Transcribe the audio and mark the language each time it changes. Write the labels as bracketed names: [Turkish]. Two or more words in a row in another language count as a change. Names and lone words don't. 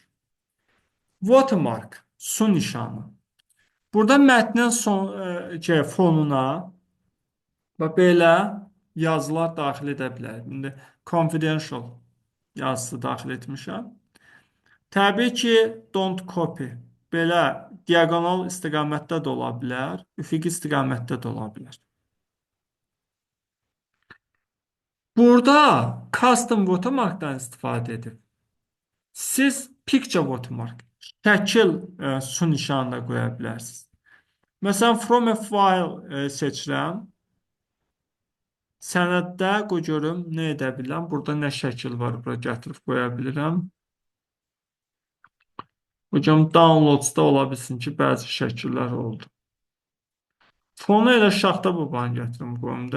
[Azerbaijani] Watermark, su nişanı. Burada mətnin fonuna belə yazılar daxil edə bilərik. İndi confidential yazısı daxil etmişəm. Təbii ki, [English] don't copy. [Azerbaijani] Belə diagonal istiqamətdə də ola bilər, üfüqi istiqamətdə də ola bilər. Burada [English] custom watermarkdan [Azerbaijani] istifadə edib. Siz [English] picture watermark, [Azerbaijani] şəkil su nişanı da qoya bilərsiniz. Məsələn, [English] from a file seçirəm. [Azerbaijani] Sənəddə qoy görüm nə edə bilirəm. Burada nə şəkil var, bura gətirib qoya bilirəm. Hocam downloadsda ola bilsin ki, bəzi şəkillər oldu. Fonu elə şaxta babanı gətirim qoyum da.